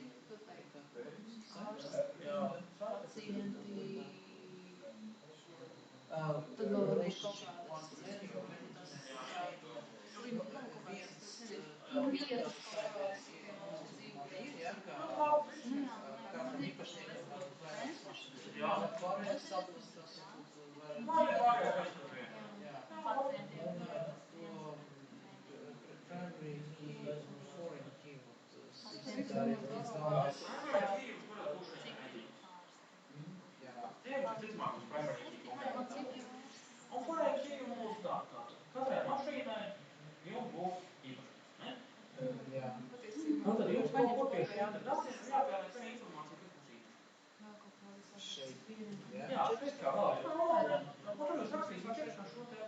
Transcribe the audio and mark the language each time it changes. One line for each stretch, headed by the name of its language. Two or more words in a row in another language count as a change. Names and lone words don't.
Latvian: pacienti, tad vēl varbūt kaut kādas slimu kaut kādas, nezinu, vietas kaut kādas, ir, jā, kādam īpašniekam varbūt vairākas mašīnas. Jā. Pārējais saprast, tas varbūt
English: primary key
Latvian: un
English: foreign key,
Latvian: tā arī līdz galvenais. Un
English: foreign key
Latvian: mums tā, katrai mašīnai jums būs īpašnieks, ne? Jā. Un tad jums kaut kur pie šiem datiem jāpie Jā, šeit kā vēl viena. Ko tad jūs rakstīs priekšā šo te